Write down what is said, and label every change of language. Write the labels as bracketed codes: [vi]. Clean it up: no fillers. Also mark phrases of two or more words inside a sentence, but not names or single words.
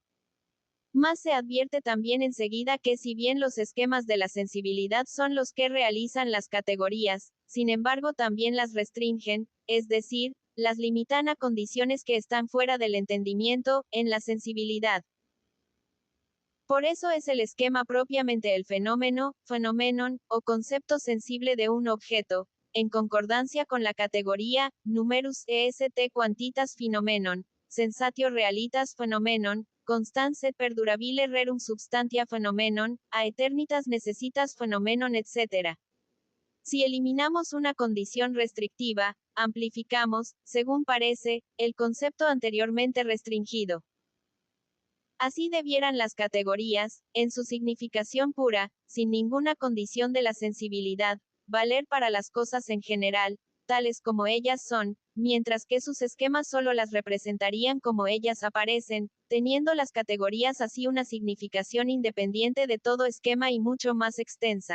[es] Mas se advierte también enseguida que si bien los esquemas de la sensibilidad son los que realizan las categorías, sin embargo también las restringen, es decir, las limitan a condiciones que están fuera del entendimiento, en la sensibilidad. Por eso es el esquema propiamente el fenómeno, phenomenon, o concepto sensible de un objeto, en concordancia con la categoría, [la] numerus est quantitas phenomenon, sensatio realitas phenomenon, constans et perdurabile rerum substantia phenomenon, a eternitas necessitas phenomenon etc. [es] Si eliminamos una condición restrictiva, amplificamos, según parece, el concepto anteriormente restringido. Así debieran las categorías, en su significación pura, sin ninguna condición de la sensibilidad, valer para las cosas en general, tales como ellas son, mientras que sus esquemas solo las representarían como ellas aparecen, teniendo las categorías así una significación independiente de todo esquema y mucho más extensa.